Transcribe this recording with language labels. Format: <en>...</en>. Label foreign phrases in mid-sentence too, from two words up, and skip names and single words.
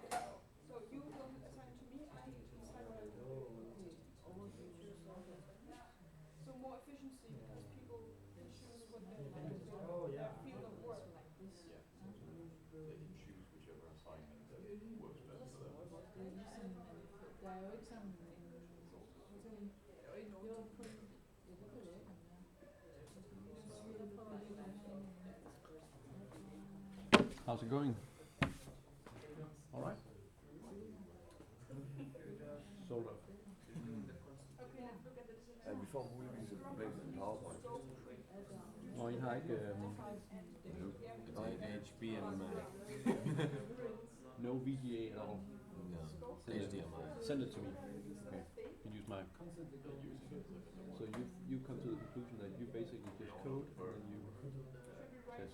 <en>So you don't assign it to me, I decide what I do. So more efficiency, because people can choose what they want to do, their field of work. Yeah. They can choose whichever assignment that works best for them.</en> <da>Der er jo ikke sådan en det var kun ja, det ved jeg ikke om det er.</da> <en>How's it going? All right.</en> <da>får muligvis et problem med PowerPoint. Og I har ikke</da> <en>It's HBM. no VGA at all. No. HDMI. Send it to me. Okay. You use my. So you come to the conclusion that you basically just code and then you test.</en>